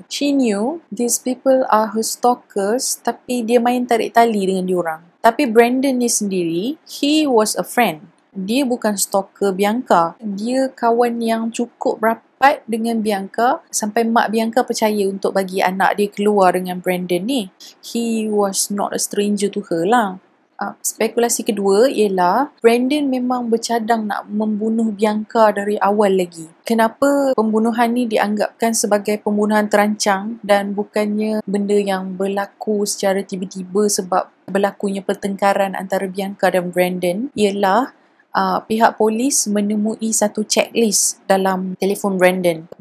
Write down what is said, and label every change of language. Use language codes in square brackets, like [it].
[en] She knew these people are her stalkers, [ms] tapi dia main tarik tali dengan diorang. Tapi Brandon ni sendiri, [en] he was a friend. [ms] Dia bukan stalker Bianca. Dia kawan yang cukup rapat dengan Bianca sampai mak Bianca percaya untuk bagi anak dia keluar dengan Brandon ni. [en] He was not a stranger to her lah. [ms] Spekulasi kedua ialah Brandon memang bercadang nak membunuh Bianca dari awal lagi. Kenapa pembunuhan ni dianggapkan sebagai pembunuhan terancang dan bukannya benda yang berlaku secara tiba-tiba sebab berlakunya pertengkaran antara Bianca dan Brandon ialah pihak polis menemui satu checklist dalam telefon Brandon.